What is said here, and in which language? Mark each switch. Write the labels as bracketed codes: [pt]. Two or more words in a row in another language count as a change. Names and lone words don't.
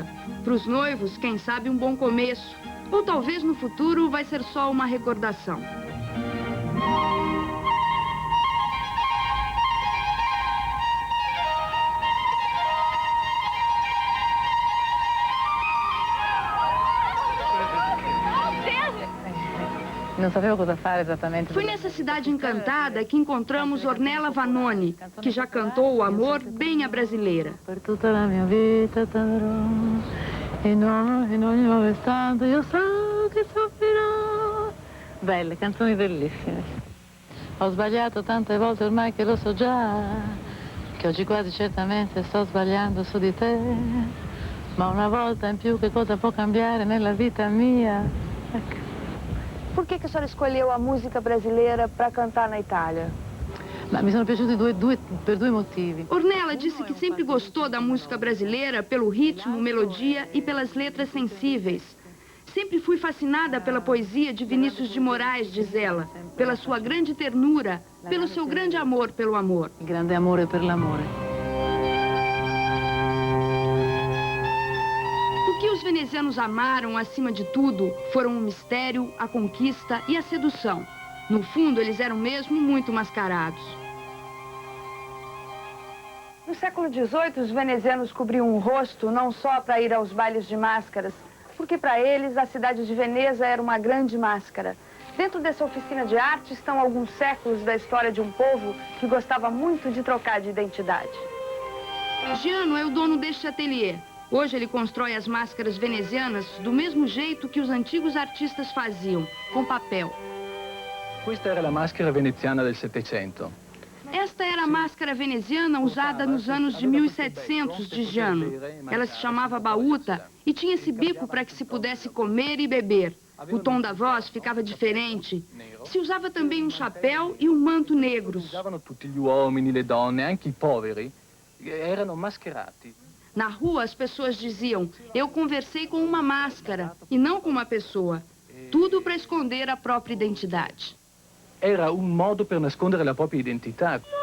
[pt] Para os noivos, quem sabe um bom começo. Ou talvez no futuro vai ser só uma recordação. [it] Não sapevo cosa fare exatamente. [pt] Foi nessa cidade encantada que encontramos Ornella Vanoni, que já cantou o amor bem à brasileira. [it] Per tutta la mia vita t'amerò, in ogni nuovo istante io so che soffrirò. Belle, canzoni bellissime. Ho sbagliato tante volte ormai che lo so già, che oggi quasi certamente sto sbagliando su di te, ma una volta in più che cosa può cambiare nella vita mia? Ecco. [pt] Por que a senhora escolheu a música brasileira para cantar na Itália? [it] Ma mi sono piaciuti per due motivi. [pt] Ornella disse que sempre gostou da música brasileira pelo ritmo, melodia e pelas letras sensíveis. Sempre fui fascinada pela poesia de Vinícius de Moraes, diz ela, pela sua grande ternura, pelo seu grande amor pelo amor. [it] Grande amore per l'amore. [pt] O que os venezianos amaram, acima de tudo, foram o mistério, a conquista e a sedução. No fundo, eles eram mesmo muito mascarados. No século XVIII, os venezianos cobriam o rosto não só para ir aos bailes de máscaras, porque para eles a cidade de Veneza era uma grande máscara. Dentro dessa oficina de arte estão alguns séculos da história de um povo que gostava muito de trocar de identidade. Giano é o dono deste ateliê. Hoje ele constrói as máscaras venezianas do mesmo jeito que os antigos artistas faziam, com papel. [it] Questa era la maschera veneziana del Settecento. [pt] Esta era a máscara veneziana usada nos anos de 1700, diz Giano. Ela se chamava baúta e tinha esse bico para que se pudesse comer e beber. O tom da voz ficava diferente. Se usava também um chapéu e um manto negros. [it] Usavano tutti gli uomini, le donne, anche i poveri, erano mascherati. [pt] Na rua, as pessoas diziam, eu conversei com uma máscara e não com uma pessoa. Tudo para esconder a própria identidade. [it] Era un modo per nascondere la propria identità.